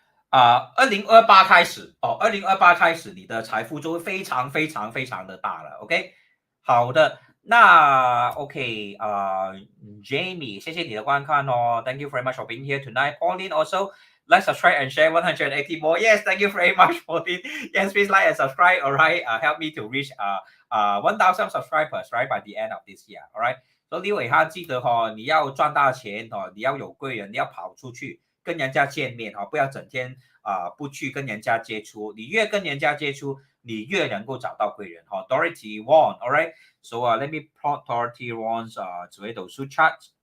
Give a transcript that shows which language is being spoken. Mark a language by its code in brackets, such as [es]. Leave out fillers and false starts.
[zh] 2028开始2028开始你的财富就会非常非常非常的大了 OK 好的，那 OK Jamie 谢谢你的观看 [en] Thank you very much for being here tonight. Pauline also like, subscribe and share 180 more. Yes, thank you very much Pauline. Yes, please like and subscribe. All right, help me to reach 1000 subscribers right by the end of this year. [zh] All right， 所以李伟汉记得你要赚大钱你要有贵人，你要跑出去跟人家见面不要整天不去跟人家接触，你越跟人家接触你越能够找到贵人Dorothy Wong， all right， [en] so let me plot Dorothy Wong's [zh] 紫微斗数 chart